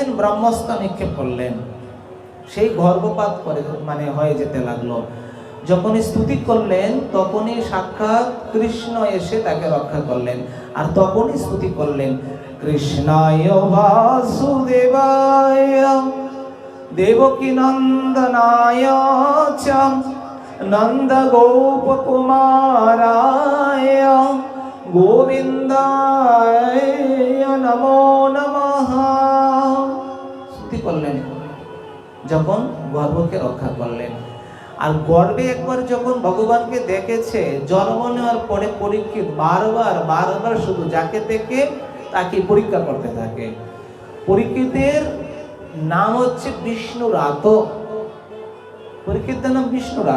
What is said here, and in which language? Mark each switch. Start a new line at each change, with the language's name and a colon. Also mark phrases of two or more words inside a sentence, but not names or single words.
Bangla: ব্রহ্মাস্ত্র নিক্ষেপ করলেন। সেই গর্ভপাত করে মানে হয়ে যেতে লাগলো। যখন স্তুতি করলেন, তখনই সাক্ষাৎ কৃষ্ণ এসে তাকে রক্ষা করলেন, আর তখনই স্তুতি করলেন,
Sanskrit: কৃষ্ণায় বাসুদেবায় দেবকী নন্দনায় চ नंद गोप कुमाराय गोविंदाय नमो नमः।
Bangla: स्तुति করলেন, যখন গর্ভকে রক্ষা করলেন। আর গর্বে একবার যখন ভগবানকে দেখেছে, জন্ম নেওয়ার পরে পরীক্ষিত বারবার বারবার শুধু যাকে দেখে তাকে পরীক্ষা করতে থাকে। পরীক্ষিতের নাম হচ্ছে বিষ্ণুরাত, পরীক্ষিতের নাম বিষ্ণুরাত।